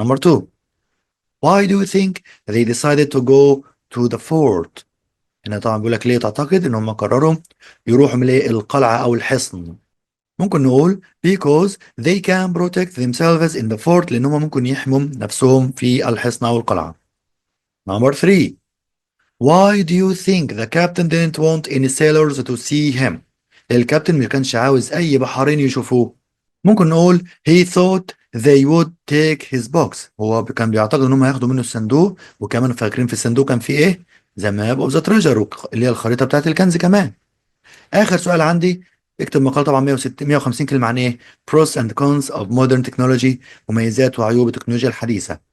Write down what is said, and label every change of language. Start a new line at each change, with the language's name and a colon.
Arabic: نمبر 2.
English: Why do you think they decided to go to the fort؟
Arabic: هنا طبعا بيقول لك ليه تعتقد ان هم قرروا يروحوا من ايه القلعة او الحصن؟ ممكن نقول
English: because they can protect themselves in the fort
Arabic: لان هم ممكن يحموا نفسهم في الحصن او القلعة.
English: Number 3. Why do you think the captain didn't want any sailors to see him؟
Arabic: الكابتن ما كانش عاوز اي بحارين يشوفوه. ممكن نقول
English: he thought they would take his box
Arabic: هو كان بيعتقد ان هم هياخدوا منه الصندوق وكمان فاكرين في الصندوق كان فيه ايه
English: the map of the treasure
Arabic: اللي هي الخريطة بتاعت الكنز كمان. اخر سؤال عندي اكتب مقال طبعا 160 150 كلمة عن ايه
English: pros and cons of modern technology
Arabic: مميزات وعيوب التكنولوجيا الحديثة.